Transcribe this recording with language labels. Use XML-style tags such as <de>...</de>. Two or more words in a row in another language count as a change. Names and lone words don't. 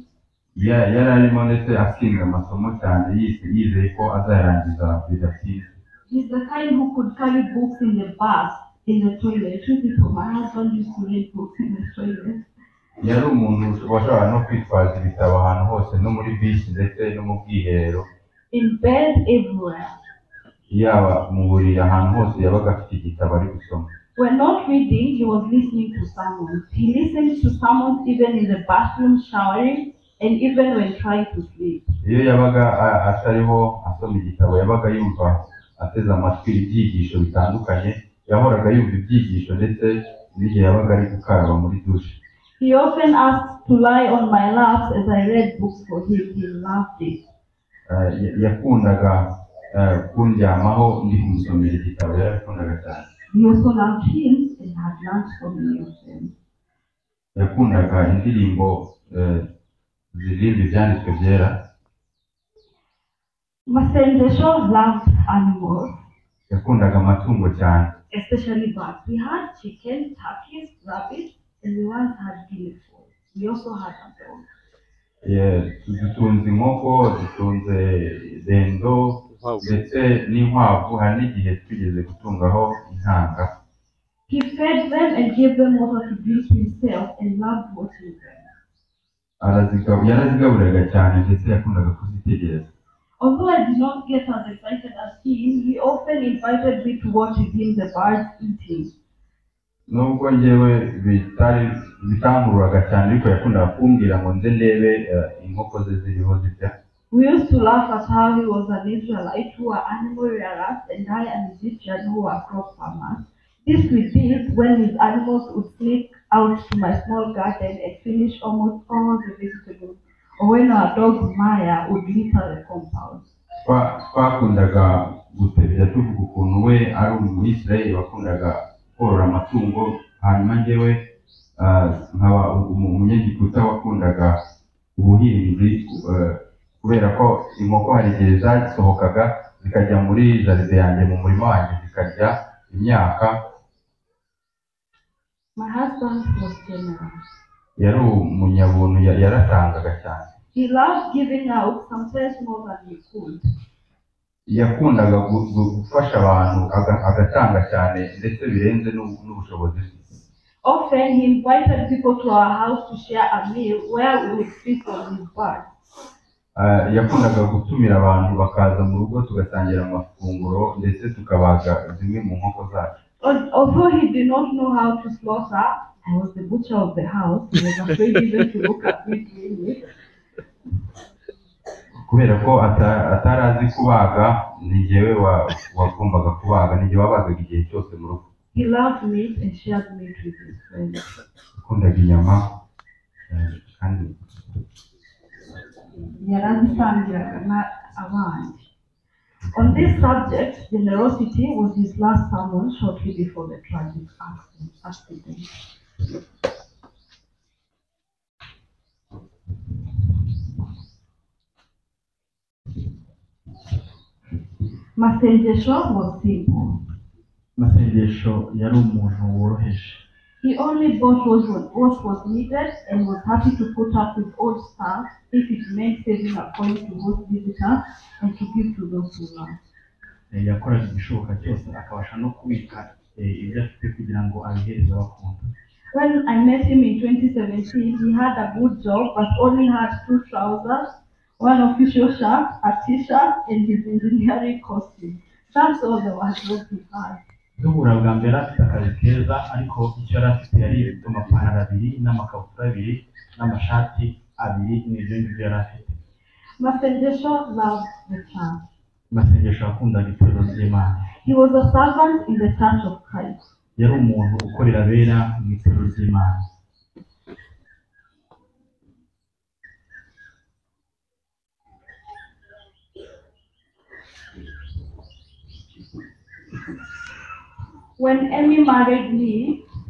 <rw>Yari arimo ndetse atsinda amasomo cyane, yizeye ko azayarangiza bidatinze.</rw> <en>He's the kind who could carry books in the bus, in the toilet. Two people, my husband used to read books in the toilet.</en> <rw>Yari umuntu washobora no kwitwaza ibitabo ahantu hose, no muri bisi ndetse no mu bwiherero.</rw> <en>In bed, everywhere.</en> <rw>Yaba mu buriri, ahantu hose yabaga afite igitabo ari gusoma.</rw> <en>When not reading, he was listening to sermons. He listened to sermons even in the bathroom, showering, and even when trying to sleep.</en> <rw>Iyo yabaga atariho asoma igitabo, yabaga yumva ateze amatwi ibyigisho bitandukanye, yahoraga yumva ibyigisho ndetse n'igihe yabaga ari gukaraba muri dushe.</rw> <en>He often asked to lie on my lap as I read books for him. He loved it.</en> <rw>Yakundaga kundyamaho ndi kumusomera igitabo, yarakundaga cyane.</rw> <en>He also loved hymns and had learned so many of them.</en> <rw>Yakundaga indirimbo ziririmba ibyanditswe byera.</rw> <en>Masengesho loved animals.</en> <rw>Yakundaga amatungo cyane.</rw> <en>Especially birds. We had chicken, turkeys, rabbits, and we once had guinea fowl. We also had a dog.</en> <rw>Dutunze inkoko, dutunze dendo ndetse n'inkwavu, hari n'igihe twigeze gutungaho intanga.</rw> <en>He fed them and gave them water to drink himself and loved watching them.</en> <rw>Yarazigaburiraga cyane ndetse yakundaga kuzitegereza.</rw> <en>Although I did not get as excited as him, he often invited me to watch with him the birds eating.</en> <rw>Nubwo njyewe bitankururaga cyane, ariko yakundaga kumbwira ngo nze ndebe inkoko ze ziriho zirya.</rw> <en>We used to laugh at how he was an Israelite who were animal rearers and I an Egyptian who were crop farmers. This we did when his animals would sneak out to my small garden and finish almost all the vegetables, or when our dog Maya would litter the compound.</en> <rw>Twakundaga gutebya tuvuga ukuntu we ari umuyisirayeli wakundaga korora amatungo, hanyuma njyewe nkaba umunyegiputa wakundaga ubuhinzi, kubera ko inkoko hari igihe zasohokaga zikajya muri jaride yanjye mu murima wanjye zikarya imyaka.</rw> <en>My husband was generous.</en> <rw>Yari umunyabuntu, yaratangaga cyane.</rw> <en>He loved giving out, sometimes more than he could.</en> <rw>Yakundaga gufasha abantu, agatanga cyane ndetse birenze n'ubushobozi bwe.</rw> <en>Often he invited people to our house to share a meal where we would feast on his birds.</en> <rw>yakundaga gutumira abantu bakaza mu rugo tugasangira amafunguro ndetse tukabaga zimwe mu nkoko zacu.</rw> <en>Although he did not know how to slaughter, I was the butcher of the house. He was afraid even to look at me doing it.</en> <rw>Kubera ko atari azi kubaga, ni jyewe wagombaga kubaga, ni jyewe wabagaga igihe cyose mu rugo.</rw> <en>He loved meat and shared meat with his friends.</en> <rw>Yakundaga inyama kandi yarazisangiraga n'abandi.</rw> <en>On this subject, generosity was his last sermon shortly before the tragic accident. Masengesho was simple.</en> <rw>Masengesho yari umuntu woroheje.</rw> <en>He only bought what was needed and was happy to put up with old stuff if it meant saving a coin to host visitors and to give to those who love.</en> <rw>Yakoraga igishoboka cyose akabasha no kubika ibyo afite kugira ngo abihereze abakunda.</rw> <en>When I met him in 2017, he had a good job but only had 2 trousers, 1 official shirt, a t-shirt, and his engineering costume. That's all the wardrobe he had.</en> <rw>Duhura bwa mbere afite akazi keza, ariko icyo yari afite yari amapantaro 2 n'amakabutura 2 n'amashati 2 n'ibyo ngibyo yari afite.</rw> <en>Masengesho loved the church.</en> <rw>Masengesho yakundaga itorero ry'Imana.</rw> <en>He was a servant in the church of Christ.</en> <rw>Yari umuntu ukorera abera mu itorero ry'Imana.</rw> <en>When Emmy married me,</en>